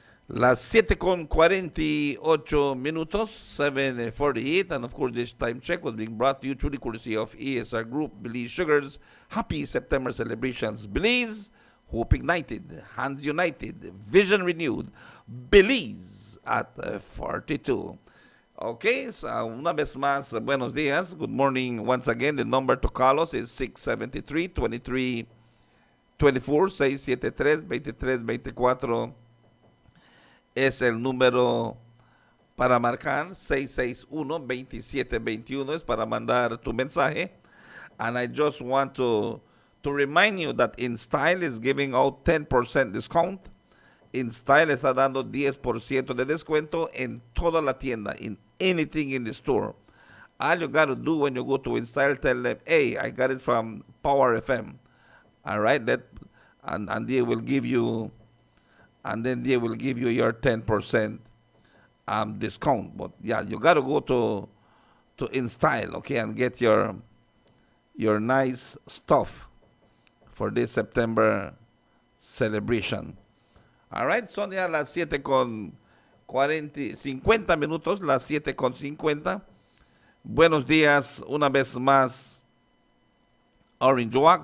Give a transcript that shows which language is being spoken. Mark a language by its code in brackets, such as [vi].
[es] Las 7:48 minutos, 7:48, [en] and of course this time check was being brought to you through the courtesy of ESR Group, Belize Sugars. Happy September celebrations, Belize. Hope ignited, hands united, vision renewed. Belize at 42. [es] Okay, so una vez más, buenos días. [en] Good morning once again. The number to call us is 673-2324, 673-2324. [es] Es el número para marcar. 661-2721 es para mandar tu mensaje. [en] And I just want to remind you that InStyle is giving out 10% discount. [es] InStyle está dando 10% de descuento en toda la tienda, [en] in anything in the store. All you got to do when you go to InStyle, tell them, hey, I got it from Power FM. All right, and they will give you, and then they will give you your 10% discount. But yeah, you got to go to InStyle, okay, and get your nice stuff for this September celebration. [es] All right, son ya las 7:50 minutos, las 7:50. Buenos días una vez más, Orange Walk.